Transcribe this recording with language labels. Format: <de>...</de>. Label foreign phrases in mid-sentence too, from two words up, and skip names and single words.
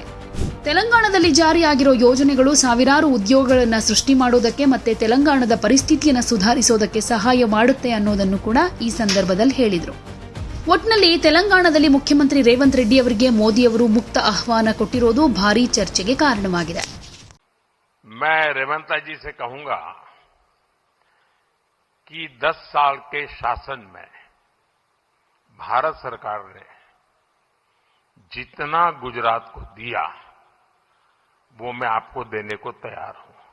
<kn>ತೆಲಂಗಾಣದಲ್ಲಿ ಜಾರಿಯಾಗಿರೋ ಯೋಜನೆಗಳು ಸಾವಿರಾರು ಉದ್ಯೋಗಗಳನ್ನು ಸೃಷ್ಟಿ ಮಾಡೋದಕ್ಕೆ ಮತ್ತೆ ತೆಲಂಗಾಣದ ಪರಿಸ್ಥಿತಿಯನ್ನು ಸುಧಾರಿಸೋದಕ್ಕೆ ಸಹಾಯ ಮಾಡುತ್ತೆ ಅನ್ನೋದನ್ನು ಕೂಡ ಈ ಸಂದರ್ಭದಲ್ಲಿ ಹೇಳಿದರು. ಒಟ್ನಲ್ಲಿ ತೆಲಂಗಾಣದಲ್ಲಿ ಮುಖ್ಯಮಂತ್ರಿ ರೇವಂತ್ ರೆಡ್ಡಿ ಅವರಿಗೆ ಮೋದಿ ಅವರು ಮುಕ್ತ ಆಹ್ವಾನ ಕೊಟ್ಟಿರೋದು ಭಾರೀ ಚರ್ಚೆಗೆ ಕಾರಣವಾಗಿದೆ.</kn> <hi>मैं रेवंत जी से कहूंगा कि 10 साल के शासन में भारत सरकार ने जितना गुजरात को दिया वो मैं आपको देने को तैयार हूं।</hi>